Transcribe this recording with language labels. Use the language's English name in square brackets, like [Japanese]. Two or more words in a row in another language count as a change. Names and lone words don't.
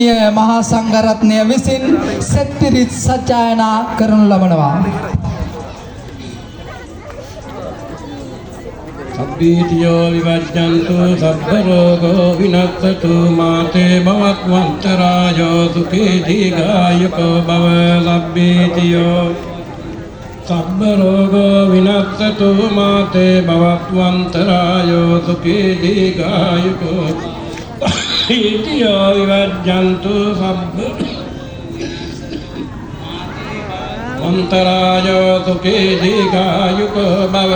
[Sinhala] මහා සංඝරත්නය විසින් සත්‍තිරිත් සජ්ජායනා කරනු ලබනවා. [Pali] සබ්බීතියෝ විවජ්ජන්තු සබ්බ රෝගෝ විනස්සතු මාතේ භවත්වන්තරායෝ සුඛී දීඝායුකෝ භව. සබ්බීතියෝ සබ්බ රෝගෝ විනස්සතු මාතේ භවත්වන්තරායෝ සුඛී දීඝායුකෝ ඉතියෝ විවජ්ජන්තු සබ්බ අන්තරායෝ සුඛී දීඝායුකෝ භව.